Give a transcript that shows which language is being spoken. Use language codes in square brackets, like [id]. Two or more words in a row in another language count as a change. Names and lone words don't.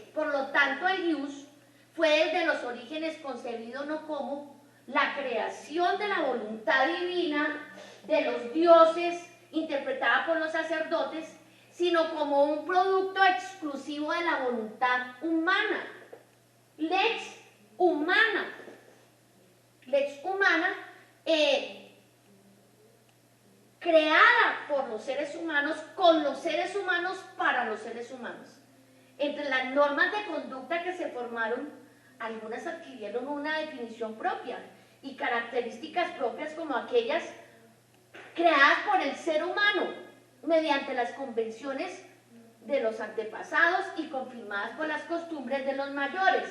[es] Por lo tanto, el ius fue desde los orígenes concebido no como la creación de la voluntad divina de los dioses, interpretada por los sacerdotes, sino como un producto exclusivo de la voluntad humana. [la] Lex humana. Lex humana, [es] creada por los seres humanos, con los seres humanos, para los seres humanos. Entre las normas de conducta que se formaron, algunas adquirieron una definición propia y características propias, como aquellas creadas por el ser humano mediante las convenciones de los antepasados y confirmadas por las costumbres de los mayores.